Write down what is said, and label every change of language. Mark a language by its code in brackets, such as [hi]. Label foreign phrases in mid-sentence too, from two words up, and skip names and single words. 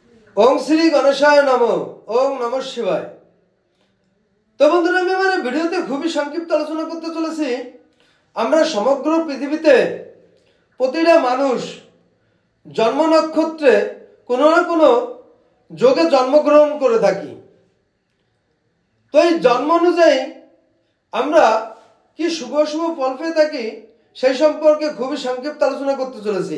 [sa] ओम श्री गणेशाय नमः। ओम नमः शिवाय। [bn] তো বন্ধুরা আমি আমার ভিডিওতে খুবই সংক্ষিপ্ত আলোচনা করতে চলেছি। আমরা সমগ্র পৃথিবীতে প্রতিটা মানুষ জন্ম নক্ষত্রে কোনো না কোনো যোগে জন্মগ্রহণ করে থাকি। তো এই জন্ম অনুযায়ী আমরা কি শুভ শুভ ফল পেয়ে থাকি সেই সম্পর্কে খুবই সংক্ষিপ্ত আলোচনা করতে চলেছি।